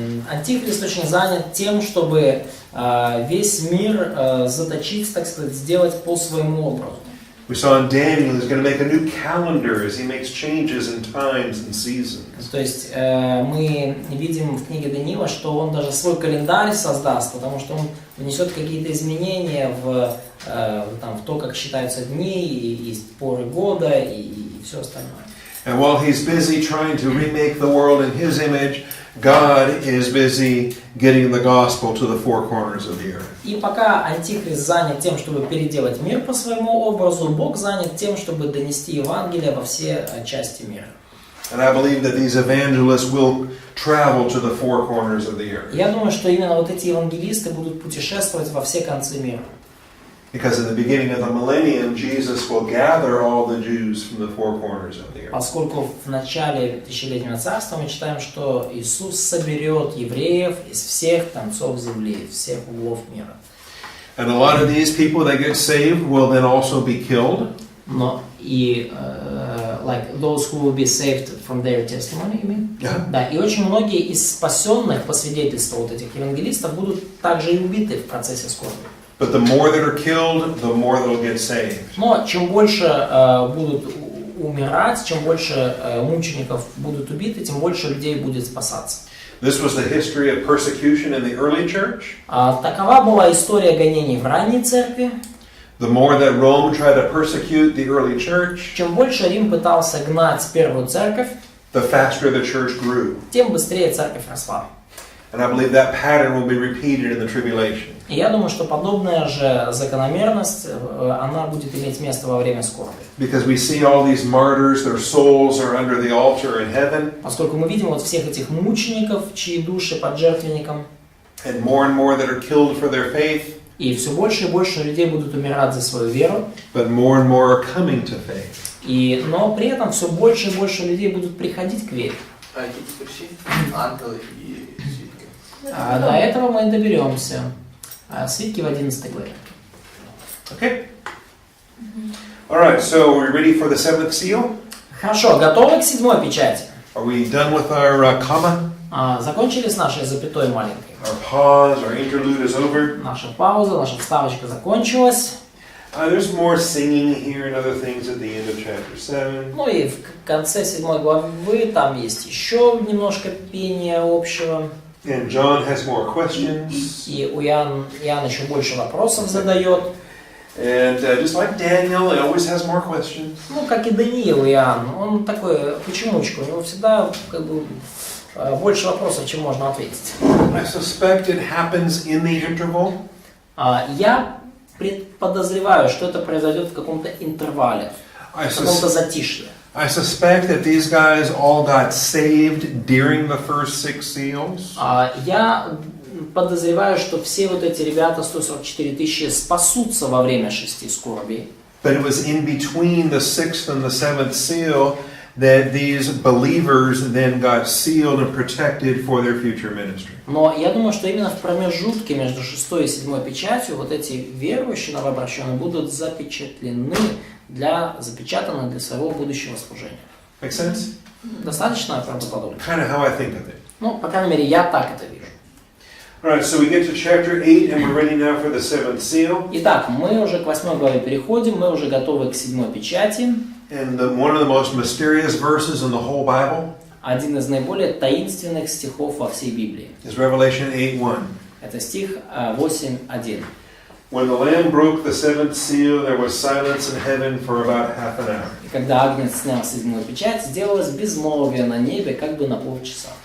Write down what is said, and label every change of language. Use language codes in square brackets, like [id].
[ru] Антихрист очень занят тем, чтобы весь мир заточить, так сказать, сделать по своему образу. [en] We saw in Daniel he's going to make a new calendar as he makes changes in times and seasons. [ru] То есть мы видим в книге Даниила, что он даже свой календарь создаст, потому что он внесет какие-то изменения в то, как считаются дни, и поры года, и все остальное. [en] And while he's busy trying to remake the world in his image, God is busy getting the gospel to the four corners of the earth. [ru] И пока Антихрист занят тем, чтобы переделать мир по своему образу, Бог занят тем, чтобы донести Евангелие во все части мира. [en] And I believe that these evangelists will travel to the four corners of the earth. [ru] Я думаю, что именно вот эти евангелисты будут путешествовать во все концы мира. [en] Because in the beginning of the millennium, Jesus will gather all the Jews from the four corners of the earth. [ru] Поскольку в начале тысячелетнего царства мы читаем, что Иисус соберет евреев из всех концов земли, всех углов мира. [en] And a lot of these people that get saved will then also be killed. [ru] Но и [en] like those who will be saved from their testimony, you mean? Yeah. [ru] Да, и очень многие из спасенных по свидетельству вот этих евангелистов будут также и убиты в процессе скорби. [en] But the more that are killed, the more that will get saved. [ru] Но чем больше будут умирать, чем больше мучеников будут убиты, тем больше людей будет спасаться. [en] This was the history of persecution in the early church. [ru] Такова была история гонений в ранней церкви. [en] The more that Rome tried to persecute the early church, [ru] Чем больше Рим пытался гнать первую церковь, [en] the faster the church grew. [ru] тем быстрее церковь росла. [en] And I believe that pattern will be repeated in the tribulation. [ru] И я думаю, что подобная же закономерность, она будет иметь место во время скорби. [en] Because we see all these martyrs, their souls are under the altar in heaven. [ru] Поскольку мы видим вот всех этих мучеников, чьи души под жертвенником, [en] And more that are killed for their faith. [ru] и все больше и больше людей будут умирать за свою веру, [en] But more and more are coming to faith. [ru] но при этом все больше и больше людей будут приходить к вере. [uk] А які перші? Ангели і свідки. [ru] До этого мы доберемся. Свитки в 11 главе. [en] Okay? All right, so we're ready for the seventh seal? [ru] Хорошо, готовы к седьмой печати? [en] Are we done with our comma? [ru] Закончили с нашей запятой маленькой. [en] Our pause, our interlude is over. [ru] Наша пауза, наша вставочка закончилась. [en] There's more singing here and other things at the end of chapter 7. [ru] Ну и в конце 7 главы там есть еще немножко пения общего. [en] And John has more questions. [ru] И Иоанн еще больше вопросов задает. [en] And just like Daniel, he always has more questions. [ru] Ну, как и Даниил, Иоанн, он такой почемучка, у него всегда как бы больше вопросов, чем можно ответить. [en] I suspect it happens in the interval. [ru] Я подозреваю, что это произойдет в каком-то интервале, в каком-то затишье. [en] I suspect that these guys all got saved during the first 6 seals. [ru] Я подозреваю, что все вот эти ребята, 144 тысячи, спасутся во время 6 скорбей. [en] But it was in between the 6th and the 7th seal that these believers then got sealed and protected for their future ministry. [ru] Но я думаю, что именно в промежутке между 6 и 7 печатью вот эти верующие новообращенные будут запечатлены запечатаны для своего будущего служения. [en] Make sense? [ru] Достаточно правдоподобно? [en] Kind of how I think of it. [ru] Ну, по крайней мере, я так это вижу. [en] Alright, so we get to chapter 8 and we're ready now for the 7th seal. [ru] Итак, мы уже к 8 главе переходим, мы уже готовы к 7 печати. [en] And one of the most mysterious verses in the whole Bible [ru] Один из наиболее таинственных стихов во всей Библии. [en] is Revelation 8:1. [ru] Это стих 8:1. [en] When the Lamb broke the 7th seal, there was silence in heaven for about half an hour. [ru] И когда Агнец снял 7 печать, сделалось безмолвие на небе как бы на полчаса.